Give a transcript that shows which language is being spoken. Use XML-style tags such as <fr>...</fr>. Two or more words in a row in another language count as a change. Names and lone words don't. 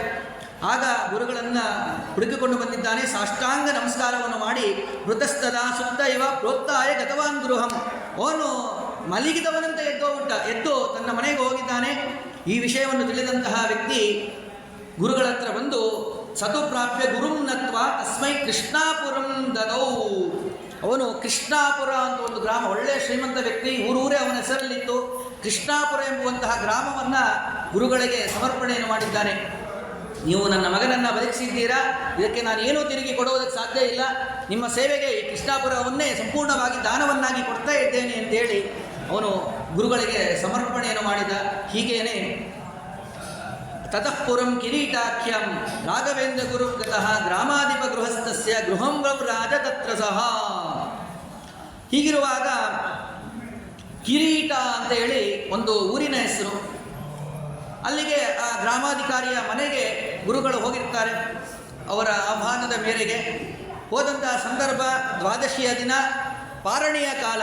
<kn>ಆಗ ಗುರುಗಳನ್ನು ಹುಡುಕಿಕೊಂಡು ಬಂದಿದ್ದಾನೆ. ಸಾಷ್ಟಾಂಗ ನಮಸ್ಕಾರವನ್ನು ಮಾಡಿ</kn> <sa>ಮೃತಸ್ತದ ಸುತ್ತ ಇವ ಪ್ರೋತ್ತಾಯ ಗತವಾನ್ ಗೃಹಂ.</sa> <kn>ಅವನು ಮಲಗಿದವನಂತೆ ಎದ್ದು ತನ್ನ ಮನೆಗೆ ಹೋಗಿದ್ದಾನೆ. ಈ ವಿಷಯವನ್ನು ತಿಳಿದಂತಹ ವ್ಯಕ್ತಿ ಗುರುಗಳ ಹತ್ರ ಬಂದು</kn> <sa>ಸತು ಪ್ರಾಪ್ಯ ಗುರುಂನತ್ವ ತಸ್ಮೈ ಕೃಷ್ಣಾಪುರಂ ದದೌ.</sa> <kn>ಅವನು ಕೃಷ್ಣಾಪುರ ಅಂತ ಒಂದು ಗ್ರಾಮ, ಒಳ್ಳೆಯ ಶ್ರೀಮಂತ ವ್ಯಕ್ತಿ, ಊರೂರೇ ಅವನ ಹೆಸರಲ್ಲಿತ್ತು. ಕೃಷ್ಣಾಪುರ ಎಂಬುವಂತಹ ಗ್ರಾಮವನ್ನು ಗುರುಗಳಿಗೆ ಸಮರ್ಪಣೆಯನ್ನು ಮಾಡಿದ್ದಾನೆ. ನೀವು ನನ್ನ ಮಗನನ್ನು ಬದುಕಿಸಿದ್ದೀರಾ, ಇದಕ್ಕೆ ನಾನು ಏನೂ ತಿರುಗಿ ಕೊಡುವುದಕ್ಕೆ ಸಾಧ್ಯ ಇಲ್ಲ. ನಿಮ್ಮ ಸೇವೆಗೆ ಈ ಕೃಷ್ಣಾಪುರವನ್ನೇ ಸಂಪೂರ್ಣವಾಗಿ ದಾನವನ್ನಾಗಿ ಕೊಡ್ತಾ ಇದ್ದೇನೆ ಅಂತೇಳಿ ಅವನು ಗುರುಗಳಿಗೆ ಸಮರ್ಪಣೆಯನ್ನು ಮಾಡಿದ.</kn> <sa>ಹೀಗೇನೆ ತತಃಪುರಂ ಕಿರೀಟಾಖ್ಯಂ ರಾಘವೇಂದ್ರ ಗುರು ಗತಃ ಗ್ರಾಮಾಧಿಪ ಗೃಹಸ್ಥಸ್ಯ ಗೃಹಂ ರಾಜ ತತ್ರ ಸಹ.</sa> <kn>ಹೀಗಿರುವಾಗ ಕಿರೀಟ ಅಂತ ಹೇಳಿ ಒಂದು ಊರಿನ ಹೆಸರು. ಅಲ್ಲಿಗೆ ಆ ಗ್ರಾಮಾಧಿಕಾರಿಯ ಮನೆಗೆ ಗುರುಗಳು ಹೋಗಿರ್ತಾರೆ. ಅವರ ಆಹ್ವಾನದ ಮೇರೆಗೆ ಹೋದಂತಹ ಸಂದರ್ಭ ದ್ವಾದಶಿಯ ದಿನ, ಪಾರಣೆಯ ಕಾಲ.</kn>